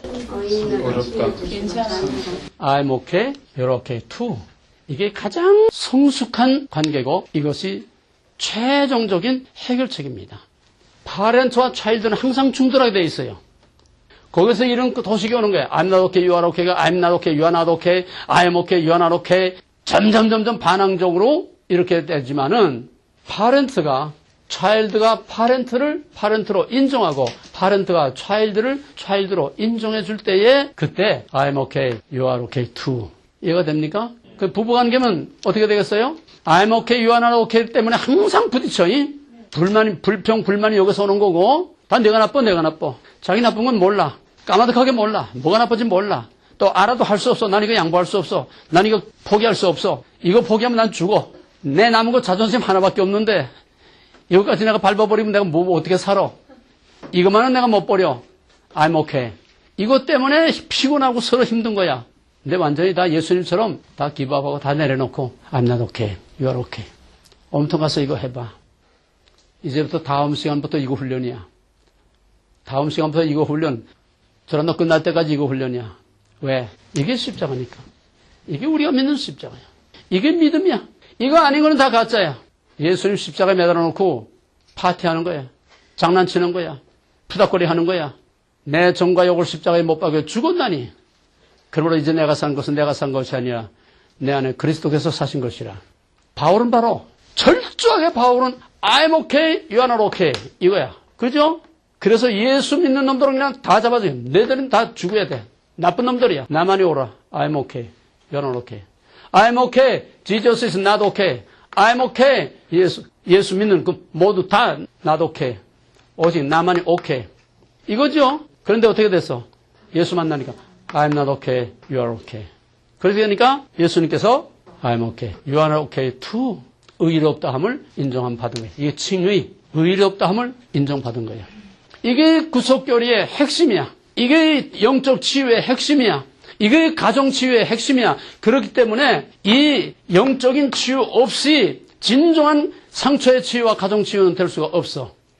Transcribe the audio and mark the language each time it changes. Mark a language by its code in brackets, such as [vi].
[ko] 어렵다. 괜찮아요. [en] I'm okay, you're okay too. [ko] 이게 가장 성숙한 관계고 이것이 최종적인 해결책입니다. 파렌트와 차일드는 항상 충돌하게 돼 있어요. 거기서 이런 도식이 오는 거예요. [en] I'm not okay, you are okay가 I'm not okay, you are not okay, I'm okay, you are not okay. [ko] 점점 반항적으로 이렇게 되지만은 파렌트가 차일드가 파렌트를 파렌트로 인정하고 파렌트가 차일드를 차일드로 인정해 줄 때에 그때 [en] I'm okay, you are okay too. [ko] 이해가 됩니까? 그 부부관계면 어떻게 되겠어요? [en] I'm okay, you are not okay [ko] 때문에 항상 부딪혀. 불만이 여기서 오는 거고 다 내가 나빠. 자기 나쁜 건 몰라. 까마득하게 몰라. 뭐가 나쁜지 몰라. 또 알아도 할 수 없어. 난 이거 양보할 수 없어. 난 이거 포기할 수 없어. 이거 포기하면 난 죽어. 내 남은 거 자존심 하나밖에 없는데 이거까지 내가 밟아버리면 내가 뭐 어떻게 살아. 이것만은 내가 못 버려. [en] I'm okay. [ko] 이것 때문에 피곤하고 서로 힘든 거야. 근데 완전히 다 예수님처럼 다 기부하고 다 내려놓고 [en] I'm not okay, you are okay. [ko] 엄청 가서 이거 해봐. 이제부터 다음 시간부터 이거 훈련이야. 다음 시간부터 이거 훈련. 저런 너 끝날 때까지 이거 훈련이야. 왜? 이게 십자가니까. 이게 우리가 믿는 십자가야. 이게 믿음이야. 이거 아닌 거는 다 가짜야. 예수님 십자가에 매달아놓고 파티하는 거야. 장난치는 거야. 푸닥거리 하는 거야. 내 정과 욕을 십자가에 못 박여 죽었나니. 그러므로 이제 내가 산 것은 내가 산 것이 아니라 내 안에 그리스도께서 사신 것이라. 바울은 바로 철저하게 바울은 [en] I'm okay, you are not okay [ko] 이거야. 그죠? 그래서 예수 믿는 놈들은 그냥 다 잡아줘요. 너희들은 다 죽어야 돼. 나쁜 놈들이야. 나만이 오라. [en] I'm okay, you are not okay. I'm okay, Jesus is not okay. I'm okay, [ko] 예수 믿는 그 모두 다 [en] not okay. [ko] 오직 나만이 okay. 이거죠? 그런데 어떻게 됐어? 예수 만나니까 [en] I'm not okay, you are okay. [ko] 그렇게 되니까 예수님께서 [en] I'm okay, you are okay too. [ko] 의롭다함을 인정함 받은 거예요. 이게 칭의, 의롭다함을 인정받은 거예요. 이게 구속교리의 핵심이야. 이게 영적 치유의 핵심이야. 이게 가정 치유의 핵심이야. 그렇기 때문에 이 영적인 치유 없이 진정한 상처의 치유와 가정 치유는 될 수가 없어.